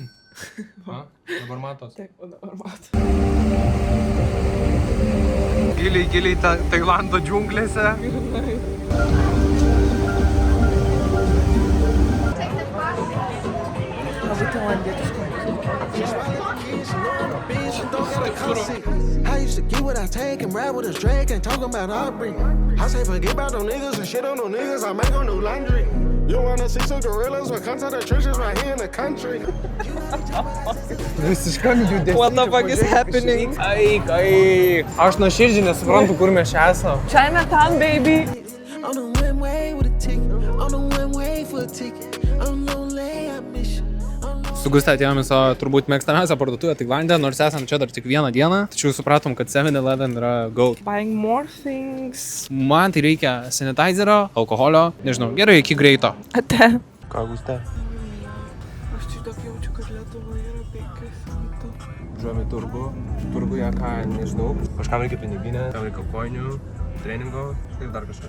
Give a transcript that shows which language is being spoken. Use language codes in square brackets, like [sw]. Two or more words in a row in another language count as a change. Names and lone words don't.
[lt] Dabar matos. Taip, dabar matos. Giliai Tailando džiunglėse. Labai tailandietiška. [en] I used to get what I take and rap with a Drake and talk about Aubrey. I say forget about them niggas and shit on them niggas. I make them new laundry. You wanna see some gorillas? Well, come to the trenches right here in the country. What the fuck is happening? [lt] Aš nuoširdžiai nesuprantu, kur mes čia esam. [en] Chinatown, baby! On the one way with a ticket. On the one way for a ticket. I'm lonely, I miss you. [lt] Su Guste atėjome į savo turbūt mėgstamiausią parduotuvę Tailande, nors esam čia dar tik vieną dieną, tačiau supratom, kad 7-Eleven yra GOAT. [en] Buying more things. [lt] Man tai reikia sanitizerio, alkoholio, nežinau, gerai iki greito. Ate. Ką Guste? Aš čia daug jaučiu, kad Lietuvoje yra 5 ryto. Važiuojame į turgų. Turguje ką, nežinau. Kažkam reikia piniginę, kam reikia kojinių, treningo ir dar kažką.